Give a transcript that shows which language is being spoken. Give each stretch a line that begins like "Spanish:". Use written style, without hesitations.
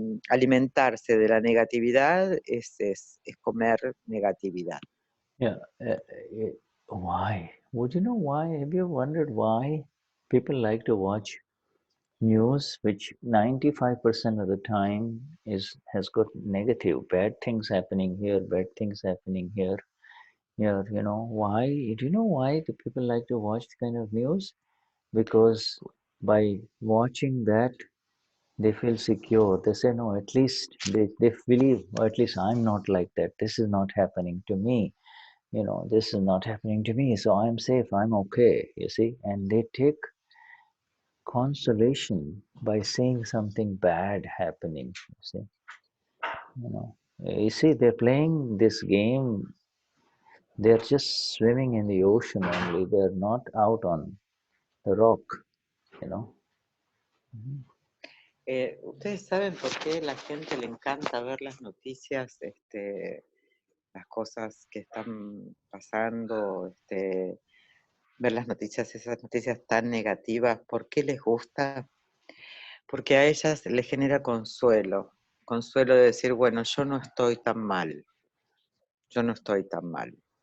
Spanish: Alimentarse de la negatividad es comer negatividad.
English: Yeah. Why? Would you know why? Have you wondered why people like to watch news, which 95% of the time has got negative, bad things happening here, bad things happening here. Yeah, you know why? Do you know why the people like to watch the kind of news? Because by watching that, they feel secure. They say, no, at least they believe, or at least I'm not like that. This is not happening to me. You know, this is not happening to me. So I'm safe. I'm okay, you see. And they take consolation by seeing something bad happening, you see. You know, you see, they're playing this game. They're just swimming in the ocean only. They're not out on the rock, you know.
Spanish: ¿Ustedes saben por qué a la gente le encanta ver las noticias, las cosas que están pasando, ver las noticias, esas noticias tan negativas? ¿Por qué les gusta? Porque a ellas les genera consuelo de decir, bueno, yo no estoy tan mal, yo no estoy tan mal.